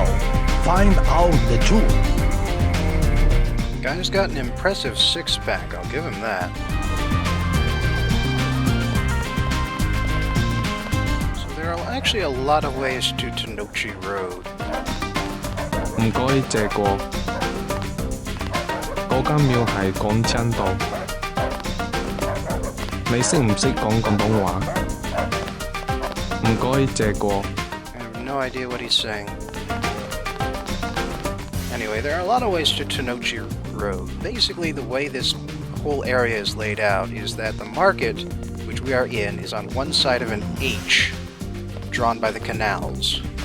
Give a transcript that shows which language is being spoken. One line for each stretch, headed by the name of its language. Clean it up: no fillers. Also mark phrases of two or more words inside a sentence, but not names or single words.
English: Find out the truth. Guy's got an impressive six-pack, I'll give him that. So there are actually a lot of ways to Tenochi Road.
Cantonese: 唔該借過。 嗰間廟係廣昌道。你識唔識講廣東話？唔該借過。
English: I have no idea what he's saying. Anyway, there are a lot of ways to Tenochi Road. Basically, the way this whole area is laid out is that the market, which we are in, is on one side of an H, drawn by the canals.